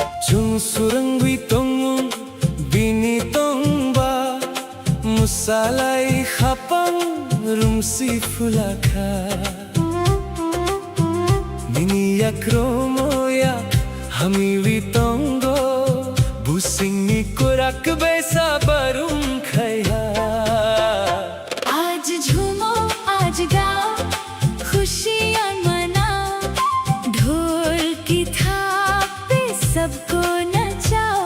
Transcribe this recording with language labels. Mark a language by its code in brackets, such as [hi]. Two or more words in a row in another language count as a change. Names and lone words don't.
[trp] Surangwi tong bini tong ba musalai khapang rumsi fulaka nini yakromoya hamiwi tongo busing ni kurak besa barum khaya [hi] आज झूमो आज गाओ खुशियाँ मनाओ ढोल की थाप पे सबको नचाओ